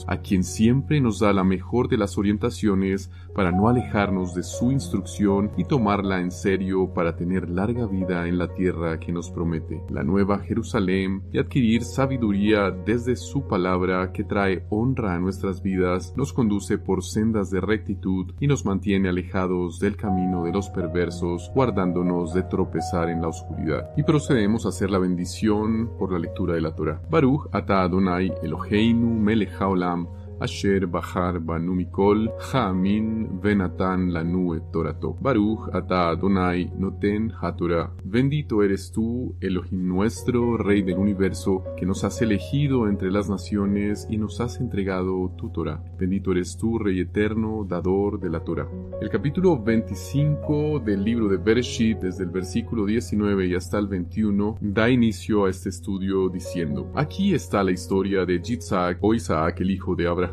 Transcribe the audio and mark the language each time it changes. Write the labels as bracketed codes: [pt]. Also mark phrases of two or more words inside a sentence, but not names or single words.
[es] a quien siempre nos da la mejor de las orientaciones para no alejarnos de su instrucción y tomarla en serio para tener larga vida en la tierra que nos promete, la nueva Jerusalén, y adquirir sabiduría desde su palabra que trae honra a nuestras vidas, nos conduce por sendas de rectitud y nos mantiene alejados del camino de los perversos, guardándonos de tropezar en la oscuridad. Y procedemos a hacer la bendición por la lectura de la Torá. [he] ברוך אתה ה' אלהינו מלך העולם אשר בחר בנו מכל העמים ונתן לנו את תורתו. ברוך אתה ה' נותן התורה. [es] Bendito eres tú, Elohim nuestro, Rey del universo, que nos has elegido entre las naciones y nos has entregado tu Torah. Bendito eres tú, Rey eterno, dador de la Torah. El capítulo 25 del libro de Bereshit, desde el versículo 19 y hasta el 21, da inicio a este estudio diciendo: aquí está la historia de Yitzhak o Isaac, el hijo de Abraham.